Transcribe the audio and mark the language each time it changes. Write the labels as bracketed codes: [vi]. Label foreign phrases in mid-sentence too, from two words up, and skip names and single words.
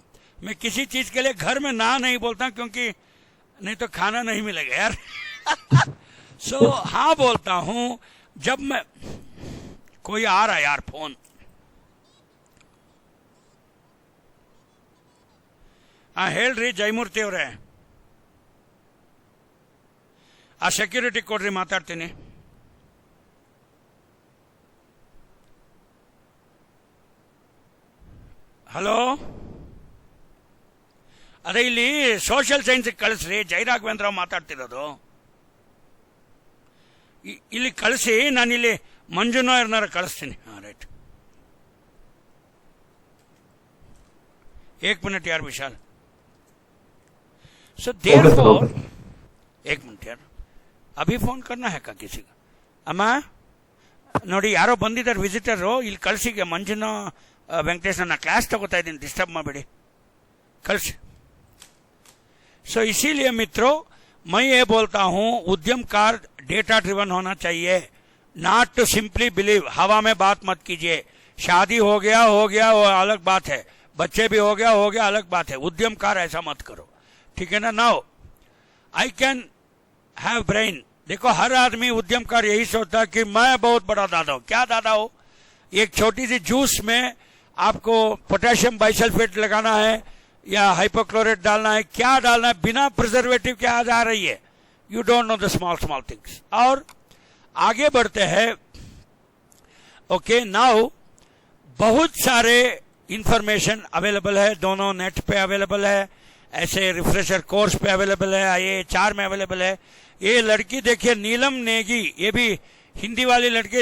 [hi] मैं किसी चीज के लिए घर में ना नहीं बोलता, क्योंकि नहीं तो खाना नहीं मिलेगा यार। सो हाँ बोलता हूँ जब मैं, कोई आ रहा है यार फोन। [kn] हाँ ಹೇಳ್ರಿ ಜಯಮೂರ್ತಿ ಅವರೇ, ಆ ಸೆಕ್ಯೂರಿಟಿ ಕೊಡ್ರಿ, ಮಾತಾಡ್ತೀನಿ। ಹಲೋ, ಅದೇ ಇಲ್ಲಿ [en] social science [kn] ಕಳಿಸ್ರಿ, ಜಯರಾಘವೇಂದ್ರ ರಾವ್ ಮಾತಾಡ್ತಿರೋದು। ಇಲ್ಲಿ ಕಳಿಸಿ, ನಾನಿಲ್ಲಿ ಮಂಜುನಾಯರ್ನಾರ ಕಳಿಸ್ತೀನಿ। [hi] ಹಾಂ ರೈಟ್, 1 मिनट यार विशाल। [en] so therefore [hi] 1 मिनट यार, अभी फोन करना है का किसी का? [kn] ಅಮ್ಮ ನೋಡಿ, ಯಾರೋ ಬಂದಿದ್ದಾರೆ ವಿಸಿಟರು, ಇಲ್ಲಿ ಕಳಿಸಿಗೆ ಮಂಜುನ ವೆಂಕಟೇಶ್, ನಾನು ಕ್ಲಾಸ್ ತಗೋತಾ ಇದ್ದೀನಿ, ಡಿಸ್ಟರ್ಬ್ ಮಾಡಬೇಡಿ, कल्स। [hi] सो इसीलिए मित्रों मैं ये बोलता हूं उद्यमकार [en] data driven [hi] होना चाहिए, [en] not to simply believe. [hi] हवा में बात मत कीजिए। शादी हो गया वो अलग बात है, बच्चे भी हो गया अलग बात है। उद्यमकार ऐसा मत करो, ठीक है ना। [en] now I can have brain. [hi] देखो हर आदमी उद्यमकार यही सोचता है कि मैं बहुत बड़ा दादा हूं। क्या दादा हो? एक छोटी सी जूस में आपको [en] potassium bisulphate [hi] लगाना है या हाइपोक्लोरेट डालना है, क्या डालना है, बिना प्रिजर्वेटिव के आ जा रही है। [en] you don't know the small things. [hi] और आगे बढ़ते हैं। [en] okay, now [hi] बहुत सारे इंफॉर्मेशन अवेलेबल है, दोनों नेट पे अवेलेबल है, ऐसे [en] refresher course [hi] पे अवेलेबल है, IAA4 में अवेलेबल है। ये लड़की देखिए, नीलम नेगी, ये भी हिंदी वाली लड़की।